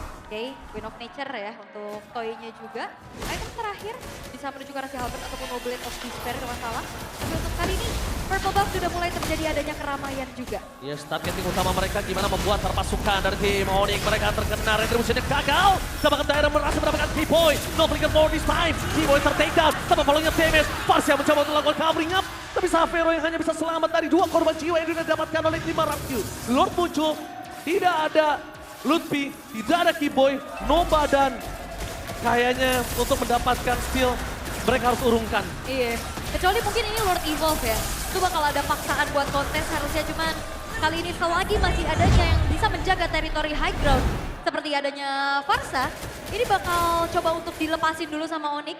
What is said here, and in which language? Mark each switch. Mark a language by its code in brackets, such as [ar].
[id] Oke, Win of Nature ya untuk toy-nya juga. Item terakhir bisa menuju ke arah si Halberd ataupun Noblade of Despair kalau nggak salah. Tapi untuk kali ini Purple Buff sudah mulai terjadi adanya keramaian juga. Yes, targeting utama mereka gimana membuat pasukan dari tim Onyx. Mereka terkena retributionnya gagal. Bahkan Tyron berhasil mendapatkan Keyboy. [en] No flicker for this time. Keyboy [id] ter-take down. Tanpa [en] following up damage. [id] Farsia mencoba untuk melakukan [en] covering up. [id] Tapi Sapero yang hanya bisa selamat dari 2 korban jiwa yang didapatkan oleh tim RRQ. Lord muncul. Tidak ada Lutfi, tidak ada Keyboy, Nova dan kayaknya untuk mendapatkan steal mereka harus urungkan. Iya, kecuali mungkin ini Lord Evolve ya. Itu bakal ada paksaan buat kontes harusnya, cuman kali ini selagi masih adanya yang bisa menjaga teritori high ground seperti adanya Farsa, ini bakal coba untuk dilepasin dulu sama Onyx.